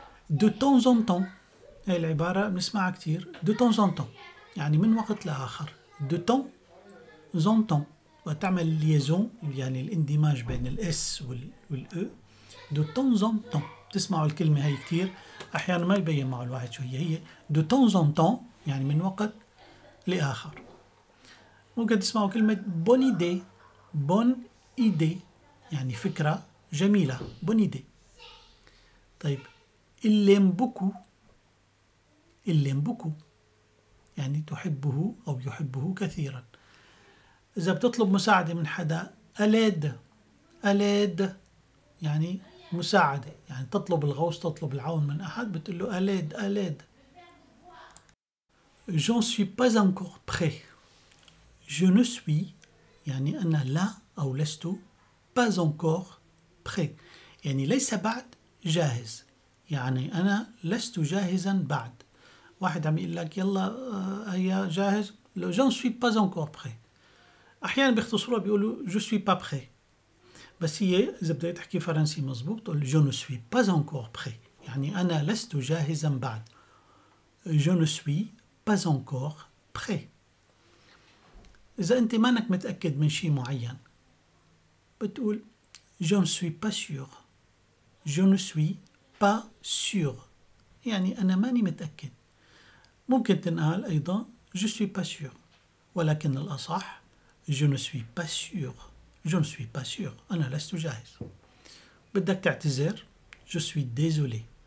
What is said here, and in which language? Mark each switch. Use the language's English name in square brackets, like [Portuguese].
[French] de temps en temps [Arabic] هاي العبارة بنسمعها كتير. de temps en temps يعني من وقت لآخر. [French] de temps en temps [Arabic] وتعمل الليزون يعني الاندماج بين الاس والأو. [French] de temps en temps [Arabic] تسمعوا الكلمة هاي كتير، أحيانا ما يبين مع الواحد شو هي. [French] de temps en temps [Arabic] يعني من وقت لآخر. ممكن تسمعوا كلمة [French] bonne idée. bonne idée [Arabic] يعني فكرة جميلة. [French] bonne idée. [Arabic] طيب [French] il l'aime beaucoup. il l'aime beaucoup [Arabic] يعني تحبه أو يحبه كثيرا. إذا بتطلب مساعدة من حدا أليد. أليد يعني مساعدة، يعني تطلب الغوص، تطلب العون من أحد، بتقول له أليد أليد. [French] J'en suis pas encore prêt. Je ne suis [Arabic] يعني أنا لا أو لست [French] pas encore prêt [Arabic] يعني ليس بعد جاهز، يعني أنا لست جاهزا بعد. واحد عم يقول لك يلا هيا جاهز، لو [French] je ne suis pas encore prêt. [Arabic] أحيانا بيختصروها بيقولوا [French] je suis pas prêt، [Arabic] بس هي إذا بدك تحكي فرنسي مزبوط تقول [French] je ne suis pas encore prêt [Arabic] يعني أنا لست جاهزا بعد. [French] je ne suis pas encore prêt. [Arabic] إذا أنت مانك متأكد من شيء معين بتقول [French] je ne suis pas sûr. je ne suis pas sûr [Arabic] يعني أنا ماني متأكد. ممكن تنقال أيضا [French] je suis pas sûr، [Arabic] ولكن الأصح [French] je ne suis pas sûr. je ne suis pas sûr [Arabic] أنا لست جاهز. بدك تعتذر [French] je suis désolé.